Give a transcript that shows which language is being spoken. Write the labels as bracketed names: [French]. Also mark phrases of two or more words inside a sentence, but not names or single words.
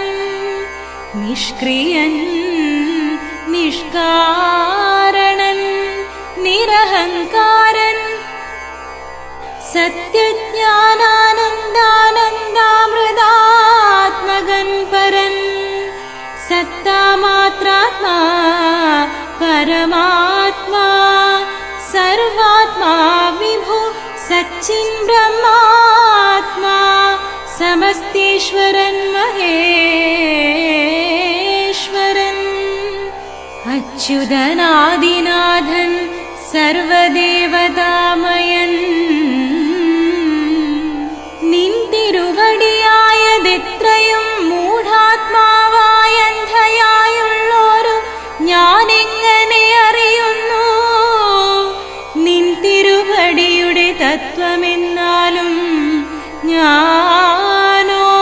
[Malayalam] നിഷ്ക്രിയൻ നിഷ്കാരണൻ നിരഹങ്കാരൻ. സത്യജ്ഞാനാനന്ദാനന്ദാമൃതാത്മകൻ പര പരമാത്മാ സർവാത്മാ വിഭു സച്ചിൻ ബ്രഹ്മാത്മാ സമസ്തേശ്വരൻ മഹേശ്വരൻ അച്യുതനാദിനാഥൻ सर्वदेवतामयन् നിന്തിരുവടിയായതെത്രയും മൂഢാത്മാവായന്ധയായുള്ളോരു ഞാനെങ്ങനെ അറിയുന്നു നിന്തിരുവടിയുടെ തത്വമെന്നാലും ഞാനോ